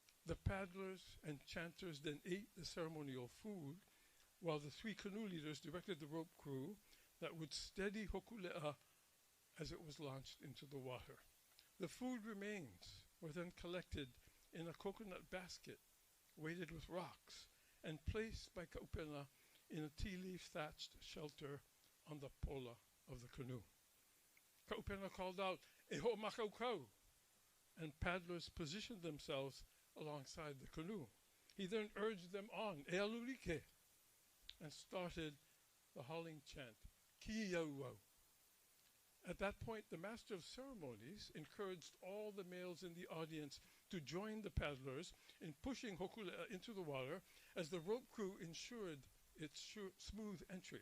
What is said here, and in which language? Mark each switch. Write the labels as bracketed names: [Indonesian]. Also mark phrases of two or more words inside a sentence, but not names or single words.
[English] The paddlers and chanters then ate the ceremonial food, while the three canoe leaders directed the rope crew that would steady Hōkūleʻa as it was launched into the water. The food remains were then collected in a coconut basket weighted with rocks and placed by Kaupena in a tea leaf thatched shelter on the pola of the canoe. Kaupena called out, [Hawaiian] "E ho makaukau," [English] and paddlers positioned themselves alongside the canoe. He then urged them on, [Hawaiian] "E alulike," [English] and started the hauling chant, [Hawaiian] "Ki iauau." [English] At that point, the master of ceremonies encouraged all the males in the audience to join the paddlers in pushing Hōkūleʻa into the water as the rope crew ensured its smooth entry.